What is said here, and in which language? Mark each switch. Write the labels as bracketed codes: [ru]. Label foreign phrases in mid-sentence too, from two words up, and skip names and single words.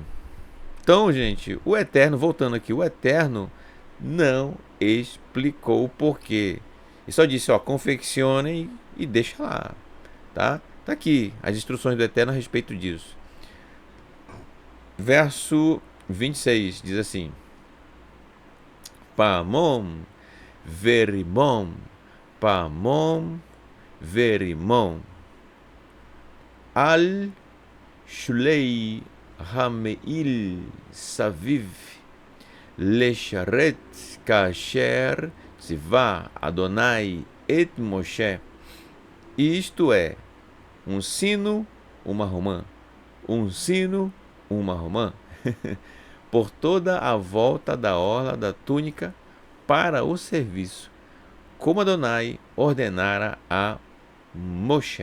[pt] Então, gente, o Eterno, voltando aqui, o Eterno não explicou o porquê. E só disse, ó, confeccionem e deixa lá. Tá? Tá aqui as instruções do Eterno a respeito disso. Verso 26 diz assim: [he] פעמון, ורמון, פעמון, ורמון. על שולי המעיל סביב לשרת כאשר צוה אדני את משה. [pt] Isto é, um sino, uma romã. Um sino, uma romã. Por toda a volta da orla da túnica para o serviço, como Adonai ordenara a Moshe.